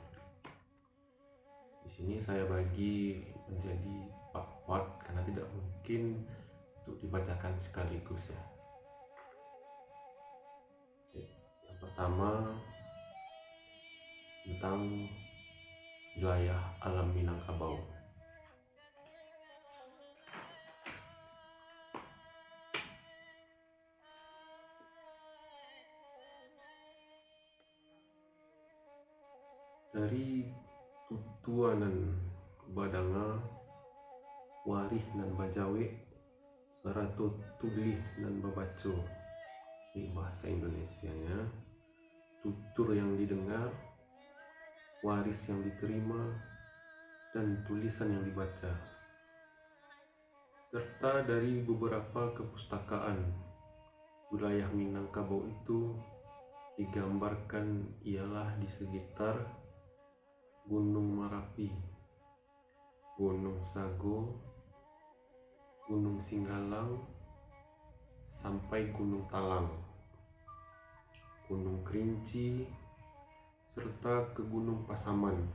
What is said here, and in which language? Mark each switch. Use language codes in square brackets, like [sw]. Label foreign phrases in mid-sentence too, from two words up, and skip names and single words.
[id] Di sini saya bagi menjadi part-part karena tidak mungkin untuk dibacakan sekaligus ya. Yang pertama tentang wilayah alam Minangkabau. [min] Dari tutuanan badanga warih nan bajawe seratu tulih nan babaco. [id] Ini bahasa Indonesianya. Tutur yang didengar, waris yang diterima, dan tulisan yang dibaca, serta dari beberapa kepustakaan wilayah Minangkabau itu digambarkan ialah di sekitar Gunung Marapi, Gunung Sago, Gunung Singgalang, sampai Gunung Talang, Gunung Kerinci, serta ke Gunung Pasaman.